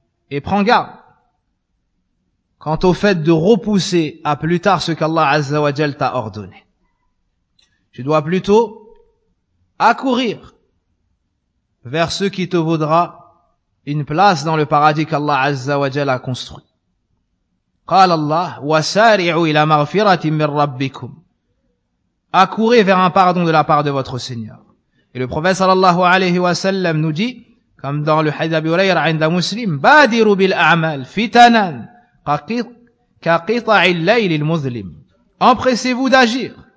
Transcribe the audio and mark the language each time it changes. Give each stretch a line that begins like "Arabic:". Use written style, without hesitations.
French: Et prends garde quant au fait de repousser à plus tard ce qu'Allah Azza wa Jal t'a ordonné. Tu dois plutôt accourir vers ce qui te vaudra une place dans le paradis qu'Allah Azza wa Jal a construit.
Arabic: قال الله وسارعوا إلى مغفرة من ربكم.
French: Accourez vers un pardon de la part de votre Seigneur. Et le prophète sallallahu alayhi wa sallam nous dit, comme dans le hadith d'Abi Hurayra
Arabic: عند مسلم, بادروا بالأعمال فتنا كقطع الليل المظلم.
French: Empressez-vous d'agir.